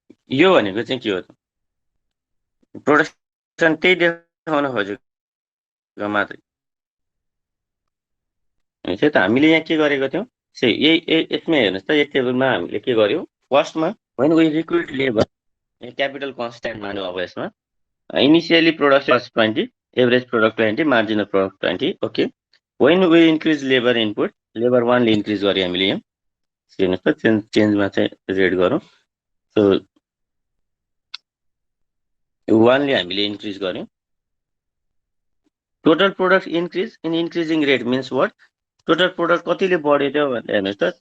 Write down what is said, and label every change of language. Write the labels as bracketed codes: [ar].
[ne] यो भनेको चाहिँ के हो त, प्रोडक्सन त्यही देखाउन खोजेको मात्रै। त हामीले यहाँ के गरेको थियौँ, यसमै हेर्नुहोस् त, यो टेबलमा हामीले के गर्यौँ, फर्स्टमा [en] when we recruit labour, [ne] capital constant मान्यो अब यसमा। Initially production 20, average product 20, marginal product 20। [en] okay, when we increase labour input, [ne] labour 1ले increase गऱ्यो हामीले यहाँ। हेर्नुहोस् त, चेन्जमा चाहिँ रेड गरौँ। सो 1ले हामीले इन्क्रिज गर्यौँ। [en] total product increase in increasing rate means what, [ne] total product कतिले बढ्यो त्यो भनेर हेर्नुहोस् त।